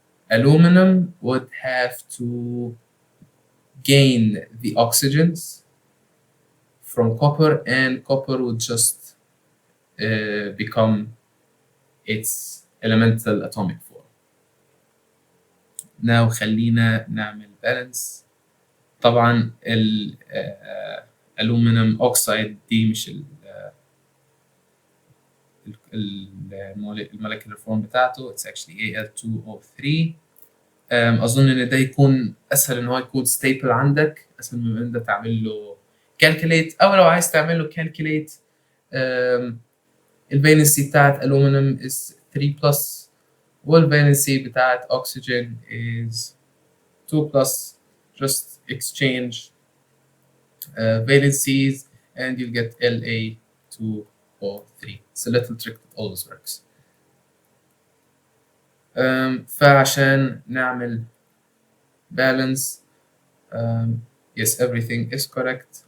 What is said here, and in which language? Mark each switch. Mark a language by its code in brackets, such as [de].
[en] Aluminum would have to gain the oxygens from copper and copper would just become its elemental atomic form. Now [ar] خلينا نعمل balance. طبعا ال aluminum oxide دي مش المولكيولر فورم بتاعته [en] it's actually Al2O3. [ar] اظن ان ده يكون اسهل ان هو يكون ستيبل عندك اسهل من ان انت تعمل له calculate او لو عايز تعمل له calculate الفالنسي بتاعت aluminum [en] is 3 plus [ar] والفالنسي بتاعت oxygen [en] is 2 plus. Just exchange valencies and you'll get La2O3. It's a little trick that always works. [ar] فعشان نعمل [en] balance yes everything is correct.